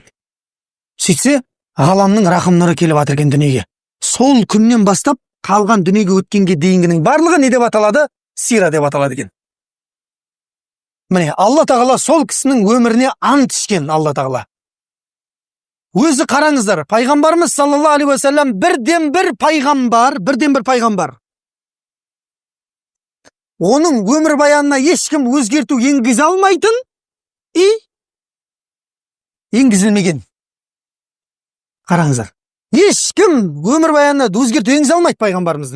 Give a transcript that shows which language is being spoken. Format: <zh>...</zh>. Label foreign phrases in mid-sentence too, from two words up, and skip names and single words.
<kk>Сөйтсе, ғаламның рақым нұры келіп жатыр екен дүниеге. Сол күннен бастап қалған дүниеге өткенге дейінгінің барлығы не деп аталады? Сира деп аталады екен. Міне, Алла тағала сол кісінің өміріне ант ішкен. Алла тағала өзі қараңыздар, пайғамбарымыз</kk> <ar>صلى الله عليه وسلم</ar> <kk>бірден бір пайғамбар. Оның өмір баянына ешкім өзгерту енгізе алмайтын и енгізілмеген. Қараңыздар, ешкім өмір баянына өзгерту енгізе алмайды пайғамбарымыздың.</kk>